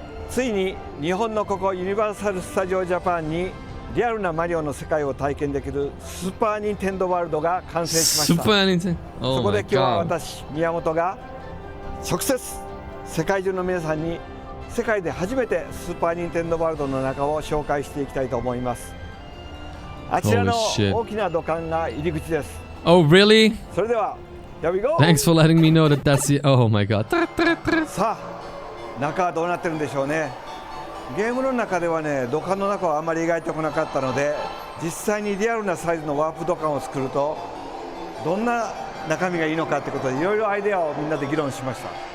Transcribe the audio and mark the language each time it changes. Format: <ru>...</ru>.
<ja>ついに日本のここユニバーサル・スタジオ・ジャパンにリアルなマリオの世界を体験できるスーパー・ニンテンドー・ワールドが完成しました。そこで今日は私、宮本が直接世界中の皆さんに世界で初めてスーパー・ニンテンドー・ワールドの中を紹介していきたいと思います。あちらの大きな土管が入り口です。</ja> <en>Oh, really?</en> <ja>それでは、</ja> <en>Here we go! Thanks for letting me know that that's the... Oh my god.</en> <ja>さあ、中はどうなってるんでしょうね。ゲームの中ではね、土管の中はあまり描いてこなかったので、実際にリアルなサイズのワープ土管を作るとどんな中身がいいのかってことでいろいろアイデアをみんなで議論しました。</ja>